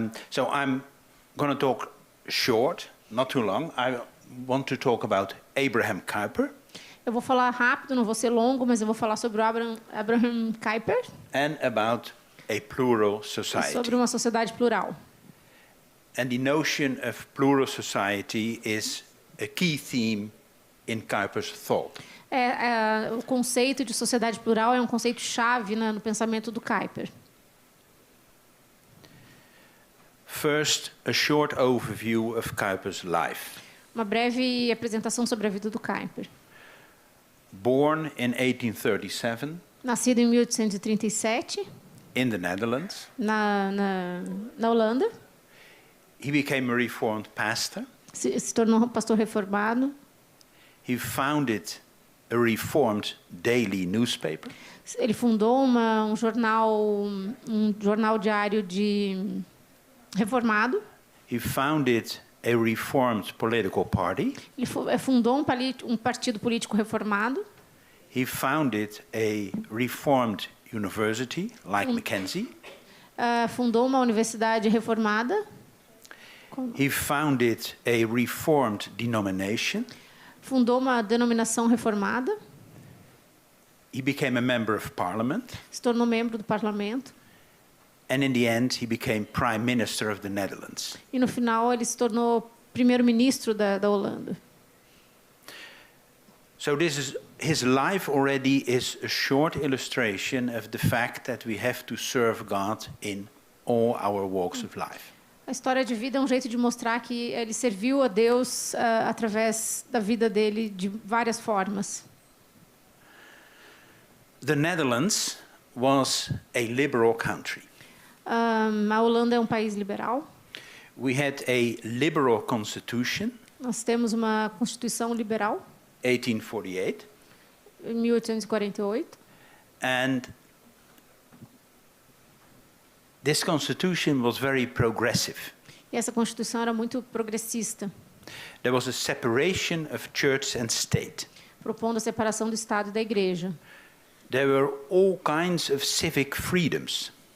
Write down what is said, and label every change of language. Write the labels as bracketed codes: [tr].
[en] So I'm going to talk short, not too long. I want to talk about Abraham Kuyper. [pt] Eu vou falar rápido, não vou ser longo, mas eu vou falar sobre o Abraham Kuyper. [en] And about a plural society. [pt] Sobre uma sociedade plural. [en] And the notion of plural society is a key theme in Kuyper's thought. [pt] O conceito de sociedade plural é um conceito chave no pensamento do Kuyper. [en] First, a short overview of Kuyper's life. [pt] Uma breve apresentação sobre a vida do Kuyper. [en] Born in 1837. [pt] Nascido em 1837. [en] In the Netherlands. [pt] Na Holanda. [en] He became a reformed pastor. [pt] Se tornou um pastor reformado. [en] He founded a reformed daily newspaper. [pt] Ele fundou um jornal diário de reformado. [en] He founded a reformed political party. [pt] Ele fundou um partido político reformado. [en] He founded a reformed university, like Mackenzie. [pt] Fundou uma universidade reformada, [en] He founded a reformed denomination. [pt] Fundou uma denominação reformada. [en] He became a member of parliament. [pt] Se tornou membro do parlamento. [en] And in the end, he became Prime Minister of the Netherlands. [pt] E no final ele se tornou primeiro-ministro da Holanda. [en] So his life already is a short illustration of the fact that we have to serve God in all our walks of life. [pt] A história de vida é um jeito de mostrar que ele serviu a Deus através da vida dele de várias formas. [en] The Netherlands was a liberal country. [pt] A Holanda é um país liberal. [en] We had a liberal constitution. [pt] Nós temos uma constituição liberal. [en] 1848. [pt] Em 1848. [en] And this constitution was very progressive. [pt] E essa constituição era muito progressista. [en] There was a separation of church and state. [pt] Propondo a separação do Estado e da Igreja. [en] There were all kinds of civic freedoms.